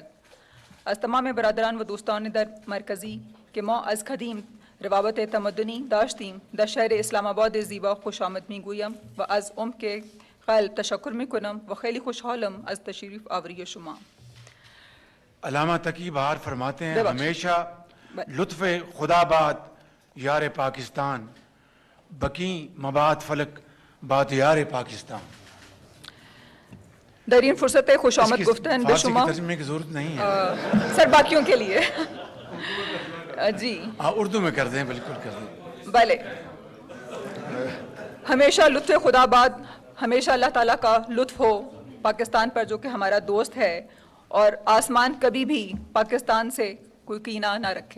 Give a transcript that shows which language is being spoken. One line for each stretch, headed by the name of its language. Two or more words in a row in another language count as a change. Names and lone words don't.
Persian: از تمام برادران و دوستان در مرکزی که ما از قدیم روابط تمدنی داشتیم در شهر اسلام آباد زیبا خوش آمد میگویم و از عمق قلب تشکر میکنم و خیلی خوشحالم از تشریف آوری شما.
Urdu: علامہ تقی بہار فرماتے ہیں
Persian: ببخشید. ہمیشہ لطف خدا باد یار پاکستان بقی مباد فلک باد یار پاکستان. در این فرصت خوش آمد گفتن به فارسی شما
Urdu: کی ترجمے کی ضرورت نہیں ہے. سر باقیوں کے لیے جی ہاں اردو میں کر دیں, بالکل کر دیں. بھلے.
Persian: ہمیشہ لطف خدا باد,
Urdu: ہمیشہ اللہ تعالیٰ کا لطف ہو پاکستان پر جو کہ ہمارا دوست ہے, اور آسمان کبھی بھی پاکستان سے کوئی کینہ نہ رکھے.